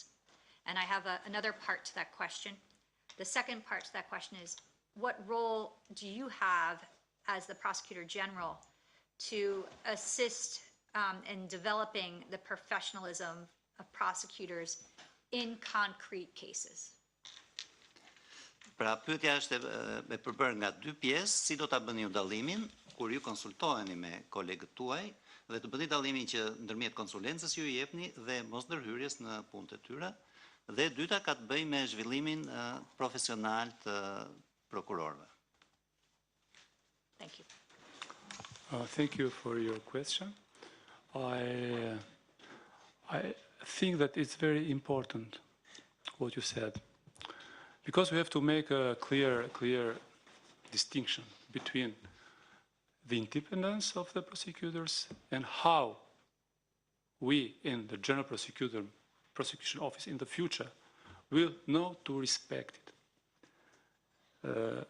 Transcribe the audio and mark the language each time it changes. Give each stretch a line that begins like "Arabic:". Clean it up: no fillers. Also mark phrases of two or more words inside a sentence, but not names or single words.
English: And I have another part to that question. The second part to that question is, what role do you have as the Prosecutor General to assist in developing the professionalism of prosecutors in concrete cases?
Albanian: Pra pyetja është e përbërë nga dy pjesë, si do ta bëni ju dallimin kur ju konsultoheni me kolegët tuaj dhe të bëni dallimin që ndërmjet konsulencës ju I jepni dhe mos ndërhyrjes në punët e tyre. Dhe e dyta ka të bëjë me zhvillimin profesional të prokurorëve.
English: Thank you. Thank you for your question. I think that it's very important what you said, because we have to make a clear distinction between the independence of the prosecutors and how we in the General Prosecution Office in the future will know to respect it.